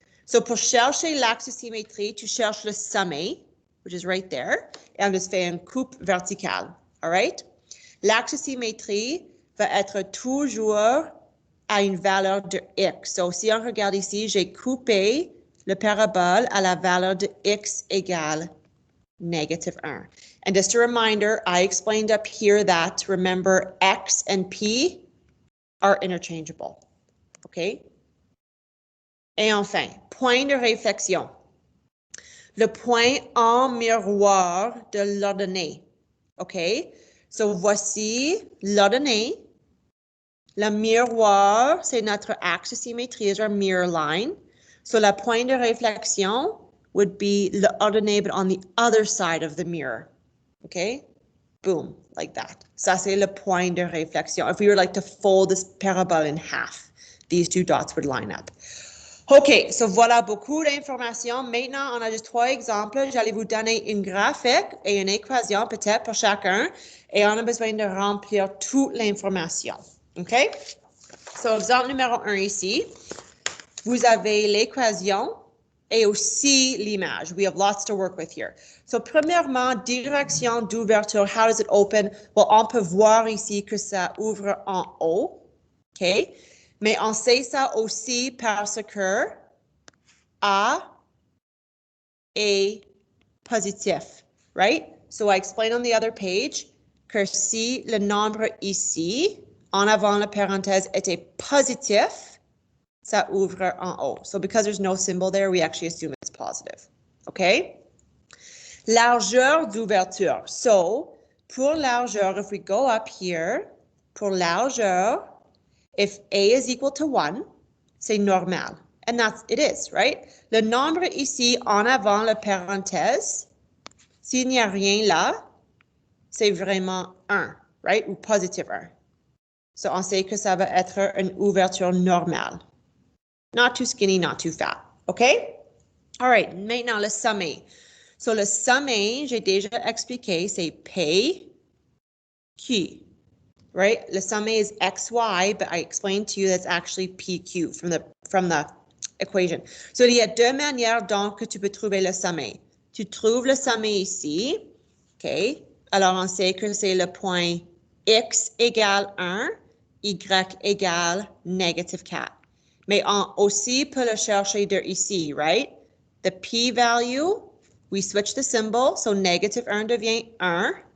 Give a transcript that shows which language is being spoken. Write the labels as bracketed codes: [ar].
[fr] So pour chercher l'axe de symétrie, tu cherches le sommet, [en] which is right there, [fr] et on just fait une coupe verticale. [en] All right? [fr] L'axe de symétrie va être toujours à une valeur de X. So si on regarde ici, j'ai coupé le parabole à la valeur de X égale -1. [en] And just a reminder, I explained up here that, remember, X and P are interchangeable. OK? [fr] Et enfin, point de réflexion. Le point en miroir de l'ordonnée. OK? So, voici l'ordonnée. Le miroir, c'est notre axe de symétrie, [en] is our mirror line. So, [fr] la point de réflexion [en] would be l'ordonnée, but on the other side of the mirror. Okay? Boom, like that. [fr] Ça, c'est le point de réflexion. [en] If we were like to fold this parabole in half, these two dots would line up. [fr] OK, so voilà beaucoup d'informations. Maintenant, on a juste 3 exemples. J'allais vous donner une graphique et une équation peut-être pour chacun. Et on a besoin de remplir toute l'information. OK? So, exemple numéro 1 ici. Vous avez l'équation et aussi l'image. [en] We have lots to work with here. [fr] So, premièrement, direction d'ouverture. [en] How does it open? [fr] Well, on peut voir ici que ça ouvre en haut. OK? Mais on sait ça aussi parce que A est positif, right? [en] So, I explained on the other page [fr] que si le nombre ici, en avant la parenthèse, était positif, ça ouvre en haut. [en] So because there's no symbol there, we actually assume it's positive. [fr] Okay? Largeur d'ouverture. [en] So [fr] pour largeur, [en] if we go up here, pour largeur, if A is equal to 1, [fr] c'est normal. [en] And that's, it is, right? [fr] Le nombre ici, en avant la parenthèse, s'il n'y a rien là, c'est vraiment 1, right? Ou positive 1. So on sait que ça va être une ouverture normale. [en] Not too skinny, not too fat. OK? All right. [fr] Maintenant, le sommet. So, le sommet, j'ai déjà expliqué, c'est P, Q. [en] Right? [fr] Le sommet [en] is XY, but I explained to you that's actually PQ from the equation. [fr] So, il y a deux manières donc que tu peux trouver le sommet. Tu trouves le sommet ici. OK? Alors, on sait que c'est le point X égale 1, Y égale -4. Mais on aussi peut le chercher de ici, [en] right? The p-value, we switch the symbol, so -1 devient 1.